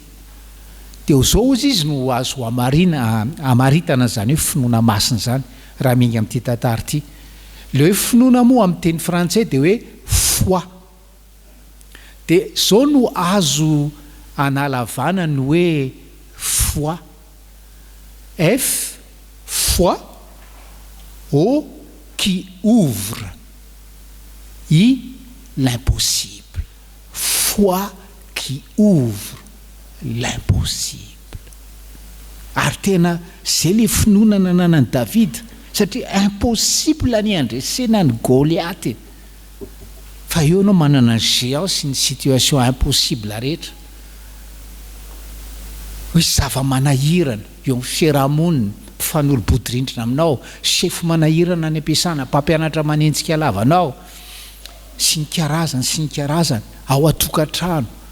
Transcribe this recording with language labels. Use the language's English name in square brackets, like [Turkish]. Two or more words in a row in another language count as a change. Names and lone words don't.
[Malagasy] Teo zao izy no azo amaritana zany hoe finoana masina zany raha minga amin'ity tantara ity. Le hoe finoana moa amin'ny teny frantsay dia hoe foi. Dia zao no azo analavana ny hoe foi. [French] F, foi, O qui ouvre l'impossible. Foi qui ouvre l'impossible. [Malagasy] Ary tena zay le finoana nanan'i Davida, satria impossible ny andresena ny Goliaty. Fa eo anao manana ny géant sy ny [French] situation impossible [Malagasy] rehetra. Hoe zava-manahirana eo amin'ny fiarahamonina, mpifanolo-bodirindrina aminao, sefo manahirana any ampiasana, mpampianatra manenjika lavanao, sy ny karazany ao atokantrano.